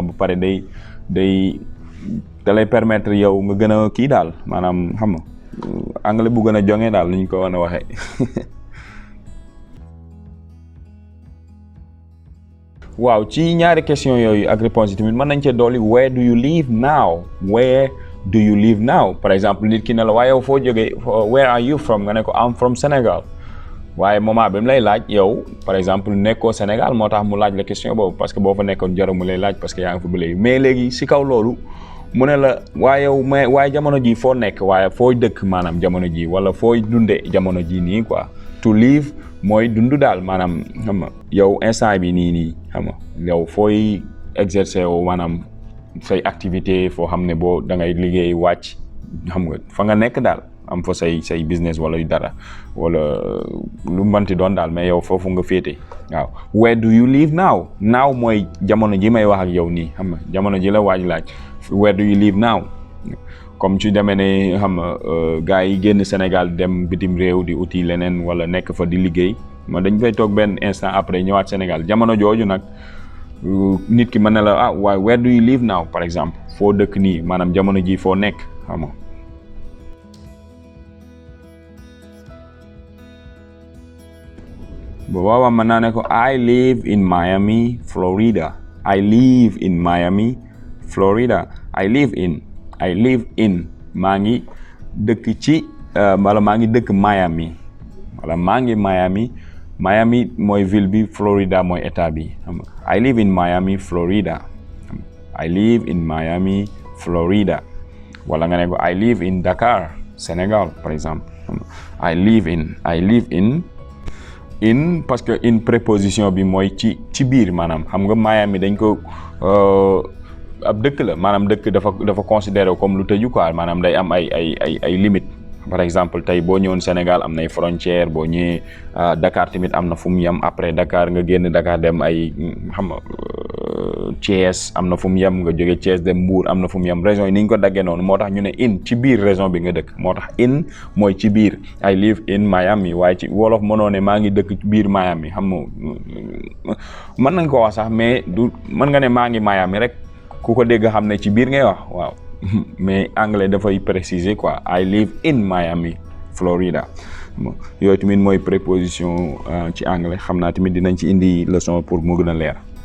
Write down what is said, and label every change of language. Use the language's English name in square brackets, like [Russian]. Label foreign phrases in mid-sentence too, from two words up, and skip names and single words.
[Wolof] ba pare da lay permettre yow nga gën a kii daal, maanaam xam nga anglais bu gën a jonge daal ni ñu ko war a waxee. waaw ci ñaari question yooyu ak réponse yi tamit mën nañ cee dolli [English] where do you live now. where do you live now. [Wolof] par exemple nit ki ne la waaye yow foo jógee, [English] where are you from, [Wolof] nga ne ko [English] I'm from Sénégal. [Wolof] waaye moment bi mu lay laaj yow [French] par exemple [Wolof] nekkoo Sénégal, moo tax mu laaj la question boobu, [French] parce que [Wolof] boo fa nekkoon jarul mu lay laaj [French] parce que [Wolof] yaa ngi fa ba léegi. mais léegi si kaw loolu mu ne la waaye yow waaye jamono ji foo nekk, waaye foo dëkk maanaam jamono ji, wala fooy dunde jamono ji nii quoi. [English] to live [Wolof] mooy dund daal maanaam xam nga yow instant bi nii xam nga yow fooy exercer wu maanaam say activité foo xam ne boo da ngay liggéey wàcc xam nga fa nga nekk daal am fa say business wala dara wala lu mbanti doon daal mais yow foofu nga féete waaw. [English] Where do you live now? [Wolof] Now mooy jamono ji may wax ak yow nii xam nga jamono ji la waaj laaj [English] where do you live now? [Wolof] comme ci demee ne xam nga gars yi génn Sénégal dem bitim réew di uti leneen wala nekk fa di liggéey ma dañ fay toog benn [French] instant après [Wolof] ñëwaat Sénégal jamono jooju nag nit ki mën na la waaye [English] where do you live now [French] par exemple [Wolof] foo dëkk nii maanaam jamono ji foo nekk xam nga. bu boobaa mën naa ne ko [English] I live in Miami, Florida. I live in Miami, Florida. I live in [Wolof] maa ngi dëkk ci wala maa ngi dëkk Miami wala maa ngi Miami mooy ville bi, Florida mooy état bi xam nga. [English] I live in Miami, Florida. I live in Miami, Florida. [Wolof] wala nga ne ko [English] I live in Dakar, Sénégal [French] par exemple. [English] I live in [French] parce que [Wolof] in préposition bi mooy ci biir maanaam xam nga Miami dañ ko ab dëkk la maanaam dëkk dafa [French] considéré comme [Wolof] lu tëju quoi maanaam day am ay limite. [French] par exemple [Wolof] tey boo ñëwoon Sénégal am nay frontière boo ñëwee Dakar tamit am na fu mu yem après Dakar nga génn Dakar dem ay xam nga Thiès am na fu mu yem nga jóge Thiès dem Mbour am na fu mu yem région yi ni ñu ko daggee noonu moo tax ñu ne in ci biir région bi nga dëkk moo tax in mooy ci biir. [English] I live in Miami [Wolof] waaye ci wolof mënoo ne maa ngi dëkk ci biir Miami xam nga mën nañ ko wax sax mais du mën nga ne maa ngi Miami rek ku ko dégg xam ne ci biir ngay wax waaw. [French] mais anglais [Wolof] dafay préciser quoi [English] I live in Miami, Florida. [Wolof] yooyu tamit mooy préposition ci anglais xam naa tamit dinañ ci indi [French] leçon pour [Wolof] mu gën a leer.